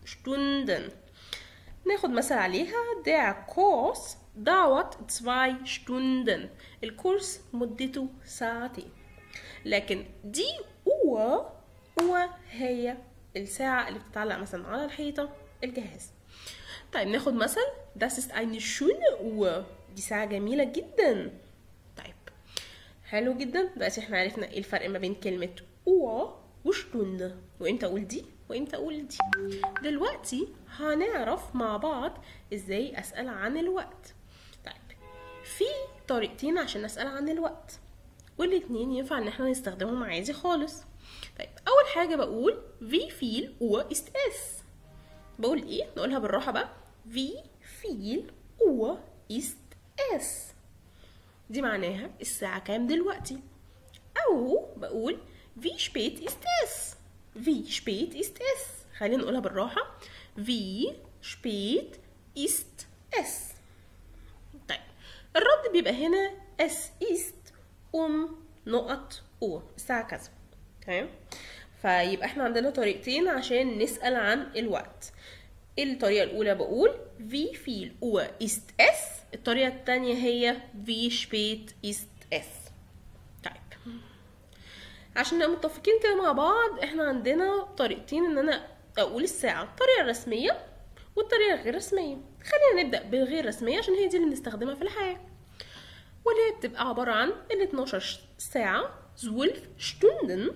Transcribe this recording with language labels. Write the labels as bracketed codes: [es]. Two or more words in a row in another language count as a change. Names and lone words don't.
[ar] ناخد مثل عليها [de] der Kurs dauert 2 Stunden. [ar] الكورس مدته ساعتين. لكن دي Uhr هي الساعة اللي بتتعلق مثلا على الحيطة الجهاز. طيب ناخد مثل [de] das ist eine schöne Uhr. [ar] دي ساعة جميلة جدا. طيب حلو جدا. دلوقتي احنا عرفنا ايه الفرق ما بين كلمة Uhr وشتوند، وامتى اقول دي وامتى اقول دي. دلوقتي هنعرف مع بعض ازاي اسأل عن الوقت. طيب، في طريقتين عشان اسأل عن الوقت والاتنين ينفع ان احنا نستخدمهم عادي خالص. طيب، اول حاجة بقول [de] wie viel Uhr ist es. [ar] بقول ايه؟ نقولها بالراحة بقى. [de] wie viel Uhr ist es. [ar] دي معناها الساعة كام دلوقتي. او بقول [de] wie spät ist es. wie spät ist es. [ar] خلينا نقولها بالراحة. [de] wie spät ist es. [ar] طيب، الرد بيبقى هنا [de] es ist [ar] نقط Uhr. الساعة كذا. تمام. فيبقى احنا عندنا طريقتين عشان نسأل عن الوقت. الطريقة الأولى بقول [de] wie viel Uhr ist es. [ar] الطريقة التانية هي [de] wie spät ist es. [ar] طيب، عشان نبقى متفقين كده مع بعض احنا عندنا طريقتين ان انا اقول الساعة، الطريقة الرسمية والطريقة الغير رسمية. خلينا نبدأ بالغير رسمية عشان هي دي اللي بنستخدمها في الحياة، واللي هي بتبقى عبارة عن ال 12 ساعة 12 Stunden.